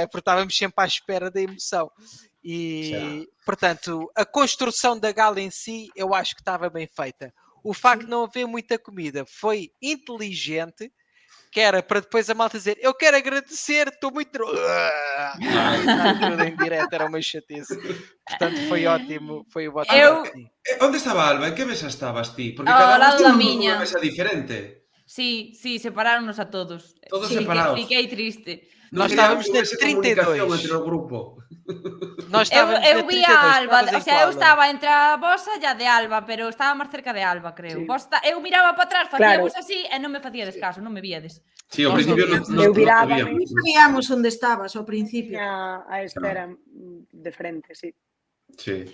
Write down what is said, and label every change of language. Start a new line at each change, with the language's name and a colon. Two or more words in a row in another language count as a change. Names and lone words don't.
Portuguese: Porque estávamos sempre à espera da emoção. E, portanto, a construção da gala em si, eu acho que estava bem feita. O facto de não haver muita comida foi inteligente, que era para depois a malta dizer, eu quero agradecer, estou muito... Tudo em direto, era uma chatice. Portanto, foi ótimo. Onde estava a Alba?
Galician: En que mesa estabas ti? Porque ao cada lado da uno miña. nunha mesa diferente. Sí, separáronos a todos. Todos separados.
Portuguese: Fiquei triste. Nós estávamos na 32. Entre o grupo.
Galician: Eu vi a Alba,
Spanish: o sea,
Galician: eu estaba entre a vosa e a de Alba, pero estaba máis cerca de Alba, creo. Eu miraba para atrás, facíamos así e non me facíades caso, non me víades. Sí, ao principio eu viraba, non sabíamos onde estabas ao principio. A espera de frente, sí. Sí.